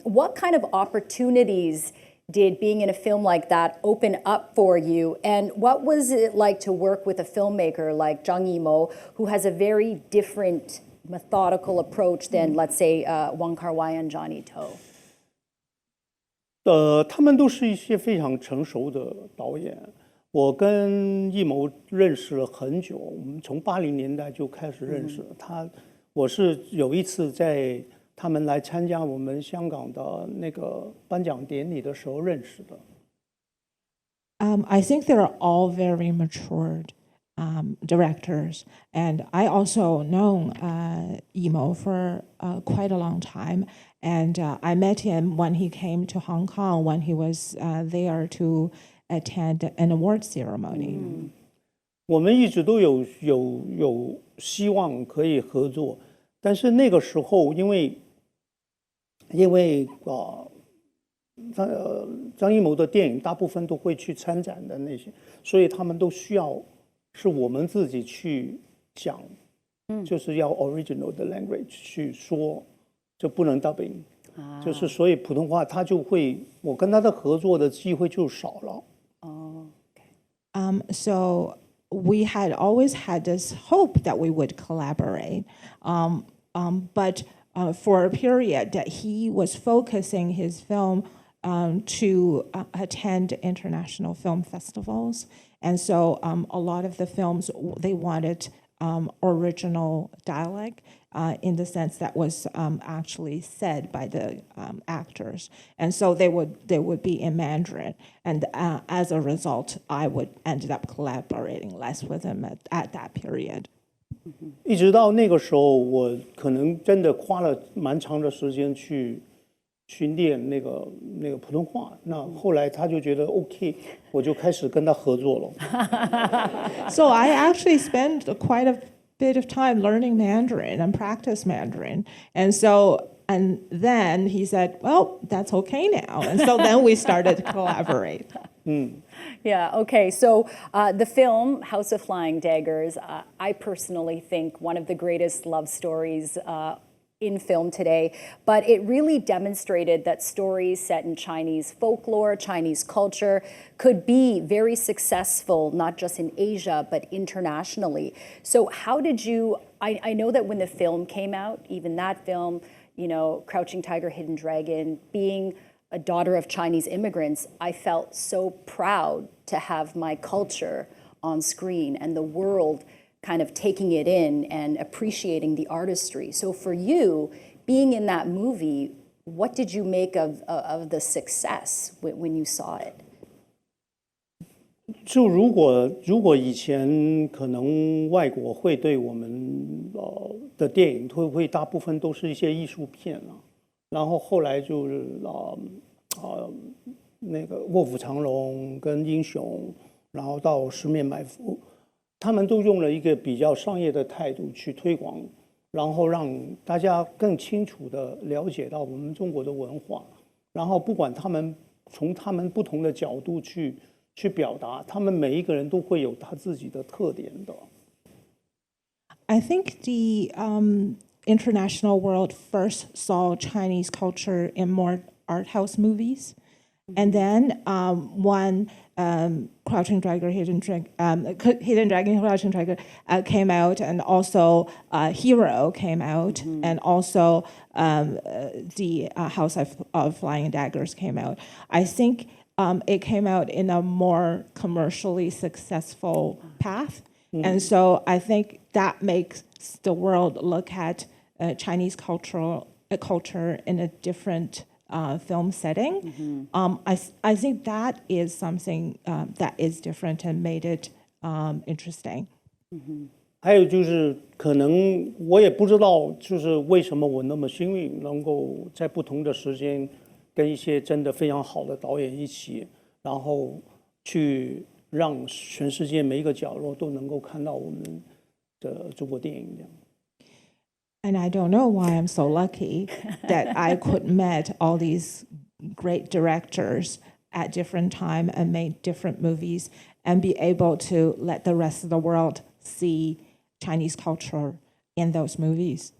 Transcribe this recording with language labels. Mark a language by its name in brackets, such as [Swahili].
[English] What kind of opportunities did being in a film like that open up for you? And what was it like to work with a filmmaker like Zhang Yimou, who has a very different methodical approach than, let's say, Wong Kar-wai and Johnnie To? [Chinese] 他们都是一些非常成熟的导演。我跟艺谋认识了很久，我们从80年代就开始认识。我是有一次在他们来参加我们香港的那个颁奖典礼的时候认识的。 [English] I think they're all very matured directors, and I also known Yimou for quite a long time, and I met him when he came to Hong Kong when he was there to attend an award ceremony. [Chinese] 我们一直都有希望可以合作，但是那个时候因为张艺谋的电影大部分都会去参展的那些，所以他们都需要是我们自己去讲，就是要 original 的 language 去说就不能 dubbing，就是所以普通话他就会，我跟他的合作的机会就少了。 [English] So we had always had this hope that we would collaborate, but for a period that he was focusing his film to attend international film festivals. And so a lot of the films, they wanted original dialect in the sense that was actually said by the actors. And so they would be in Mandarin. And as a result, I would ended up collaborating less with him at that period. [Chinese] 一直到那个时候，我可能真的花了蛮长的时间去练那个普通话。那后来他就觉得 OK， 我就开始跟他合作了。 [English] So I actually spent quite a bit of time learning Mandarin and practice Mandarin. And then he said, well, that's okay now. And so then we started to collaborate. Yeah, okay. So the film, House of Flying Daggers, I personally think one of the greatest love stories in film today, but it really demonstrated that stories set in Chinese folklore, Chinese culture, could be very successful, not just in Asia, but internationally. So how did you, I know that when the film came out, even that film, you know, Crouching Tiger, Hidden Dragon, being a daughter of Chinese immigrants, I felt so proud to have my culture on screen and the world kind of taking it in and appreciating the artistry. So for you, being in that movie, what did you make of the success when you saw it? [Chinese] 就如果以前可能外国会对我们的电影会大部分都是一些艺术片啊，然后后来就是那个卧虎藏龙跟英雄，然后到十面埋伏，他们都用了一个比较商业的态度去推广，然后让大家更清楚地了解到我们中国的文化，然后不管他们从他们不同的角度去表达，他们每一个人都会有他自己的特点的。 [English] I think the international world first saw Chinese culture in more art house movies. And then when Crouching Tiger, Hidden Dragon, Crouching Tiger came out, and also Hero came out, and also the House of Flying Daggers came out. I think it came out in a more commercially successful path. And so I think that makes the world look at Chinese culture in a different film setting. I think that is something that is different and made it interesting. [Chinese] 还有就是可能我也不知道，就是为什么我那么幸运，能够在不同的时间跟一些真的非常好的导演一起，然后去让全世界每一个角落都能够看到我们的中国电影这样。 [English] And I don't know why I'm so lucky that I could meet all these great directors at different time and made different movies and be able to let the rest of the world see Chinese culture in those movies.